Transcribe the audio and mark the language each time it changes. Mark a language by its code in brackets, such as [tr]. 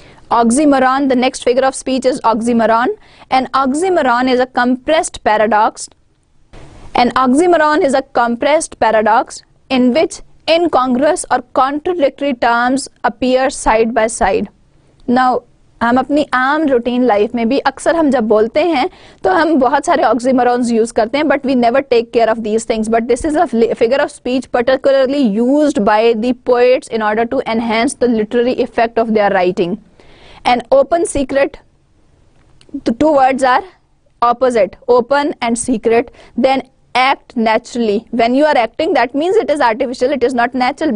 [en] Oxymoron, the next figure of speech is oxymoron. An oxymoron is a compressed paradox. An oxymoron is a compressed paradox in which incongruous or contradictory terms appear side by side. Now, [ur] ہم اپنی عام routine life میں بھی اکثر ہم جب بولتے ہیں تو ہم بہت سارے آکسیمورونز یوز کرتے ہیں, [en] But we never take care of these things. But this is a figure of speech particularly used by the poets in order to enhance the literary effect of their writing. An open secret, the two words are opposite, open and secret. Then act naturally. When you are acting, that means it is artificial, it is not natural.